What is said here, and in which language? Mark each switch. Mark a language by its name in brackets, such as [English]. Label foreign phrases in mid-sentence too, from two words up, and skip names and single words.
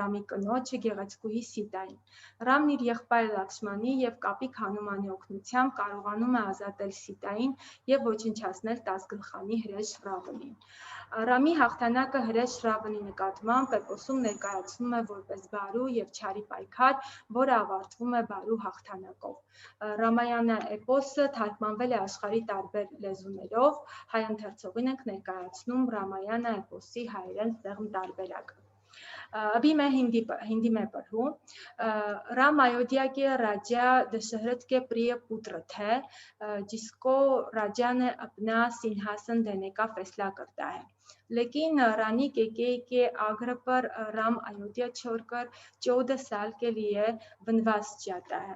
[Armenian] Ռամի կնոջը գեղեցկուհի Սիտային։ Ռամն իր եղբայր Լաքշմանի եւ Կապիկ Հանումանի օգնությամբ կարողանում է ազատել Սիտային եւ ոչնչացնել 10 գլխանի հրեշ Ռավանին։ Ռամի հաղթանակը հրեշ Ռավանի նկատմամբ էպոսում ներկայացնում է որպես բարու եւ չարի պայքար, որը ավարտվում է բարու հաղթանակով։ Ռամանա էպոսը թարգմանվել է աշխարհի տարբեր լեզուներով, հայ ընթերցողին ենք ներկայացնում Ռամանա էպոսի հայերեն սեղմ տարբերակը। [Hindi] अभी मैं हिंदी में पढ़ूँ। राम अयोध्या के राजा दशरथ के प्रिय पुत्र थे, जिसको राजा ने अपना सिंहासन देने का फैसला करता है। लेकिन रानी कैकेयी के आग्रह पर राम अयोध्या छोड़कर 14 साल के लिए वनवास जाता है।